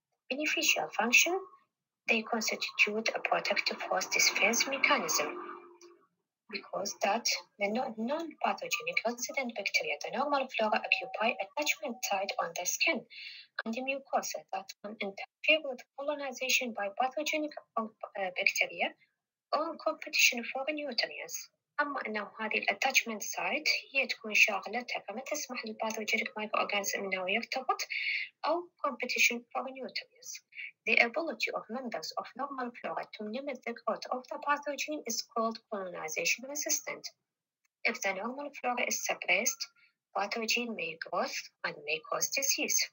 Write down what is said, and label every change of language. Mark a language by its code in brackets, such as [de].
[en] Beneficial function, they constitute a protective host defense mechanism because that the non-pathogenic resident bacteria, the normal flora, occupy attachment site on the skin and the mucosa that can interfere with colonization by pathogenic bacteria or competition for nutrients. [ar] أما أنه هذه الاتاتشمنت سايت هي تكون شاغلتها فما تسمح للباثوجينيك مايكرو أورجانيزم أنه يرتبط أو [en] competition for nutrients. The ability of members of normal flora to limit the growth of the pathogen is called colonization resistant. If the normal flora is suppressed, pathogen may grow and may cause disease.